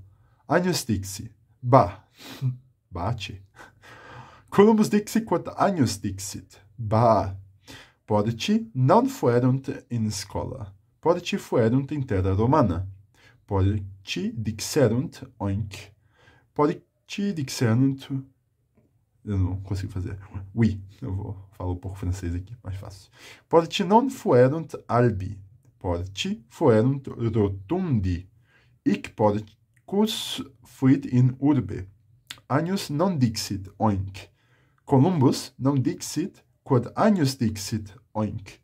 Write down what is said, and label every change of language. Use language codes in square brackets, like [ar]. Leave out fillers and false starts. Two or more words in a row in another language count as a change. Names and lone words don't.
[la] Agnus dixi, ba, baci. Columbus dixi, quod agnus dixit, ba. Porci non fuerunt in scola. Porci fuerunt in terra Romana. Porci dixerunt oinc. Porci dixerunt... [pt] Eu não consigo fazer. Oui, eu vou falar um pouco francês aqui, mais fácil. [la] Porci non fuerunt albi. Porci fuerunt rotundi. Hic Porcus fuit in urbe. Agnus non dixit oinc. Columbus non dixit quod agnus dixit oinc.